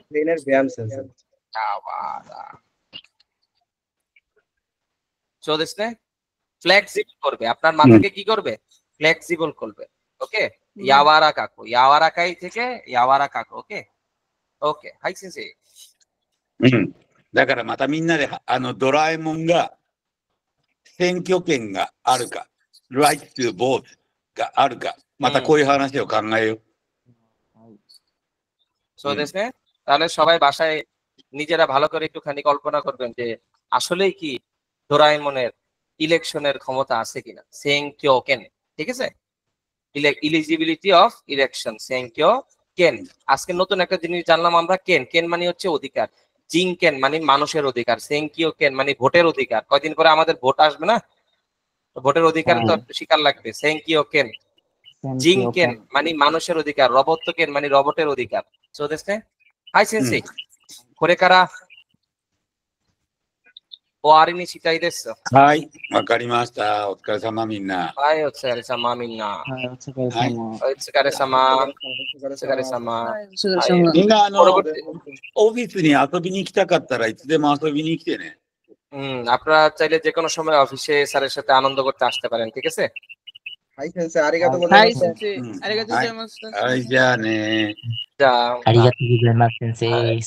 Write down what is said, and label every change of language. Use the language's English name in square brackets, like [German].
[Bangla] ব্রেনের ব্যায়াম sensor. ইয়াওয়ারা, [Japanese] সো দেশনে [Bangla] flexible করবে, আপনার মাথাকে কি করবে? ফ্লেক্সিবল করবে। ওকে, ইয়াওয়ারা কাকু, ইয়াওয়ারা কাই থেকে ইয়াওয়ারা কাকু। [Japanese] ওকে ওকে, হাই সেন্সেই। だからまたみんなでドラえもんが選挙権があるか、 [English] right to vote [Japanese] があるか、またこういう話を考えよう。 সো দেশনে [Bangla] তাহলে সবাই বাসায় নিজেরা ভালো করে একটুখানি কল্পনা করবেন যে আসলেই কি ডোরাএমনের ইলেকশনের ক্ষমতা আছে কিনা। সেংক্যো কেন, ঠিক আছে? [English] eligibility of election, [Bangla] সেংক্যো কেন। আজকে নতুন একটা জিনিস জানলাম আমরা, কেন। কেন মানে হচ্ছে অধিকার, জিং কেন মানে মানুষের অধিকার, সেংক্যো কেন মানে ভোটের অধিকার। কয়দিন পরে আমাদের ভোট আসবে না, ভোটের অধিকার তো স্বীকার লাগবে। সেংক্যো কেন, জিং কেন মানে মানুষের অধিকার, রবট কেন মানে রবটের অধিকার। [Japanese] সো দেশনে হাই সেন্সেই, これから終わりにしたいです。はい、わかりました。お疲れ様みんな。はい、お疲れ様みんな。はい、お疲れ様。お疲れ様。お疲れ様。みんな [Bangla] পরবর্তী [Japanese] オフィスに遊びに来たかったらいつでも遊びに来てね。 [Bangla] আপনারা চাইলে যে কোনো সময় অফিসে স্যারের সাথে আনন্দ করতে আসতে পারেন, ঠিক আছে? [Japanese] はい、先生、ありがとうございます。ありがとうございます。はい、じゃあね。じゃあ、ありがとうございます、先生。